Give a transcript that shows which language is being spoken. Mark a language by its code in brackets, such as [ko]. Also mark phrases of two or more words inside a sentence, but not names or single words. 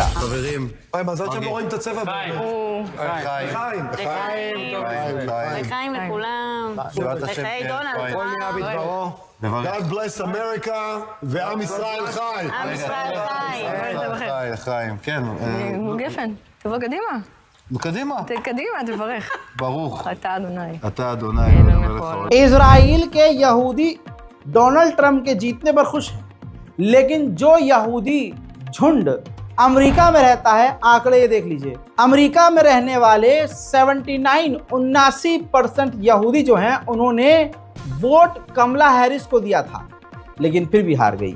[he] מזל שהם לא רואים את הצבע. לחיים לכולם. לחיי דונלד. [en] God bless America [he] ועם ישראל חי. עם ישראל חי. לחיים, כן. גפן, תבוא קדימה. קדימה. קדימה, תברך. ברוך. אתה אדוני. אתה אדוני. [hi] इजराइल के यहूदी डोनाल्ड ट्रंप के जीतने पर खुश हैं, लेकिन जो यहूदी झुंड अमेरिका में रहता है, आंकड़े ये देख लीजिए, अमेरिका में रहने वाले 79% यहूदी जो हैं उन्होंने वोट कमला हैरिस को दिया था, लेकिन फिर भी हार गई।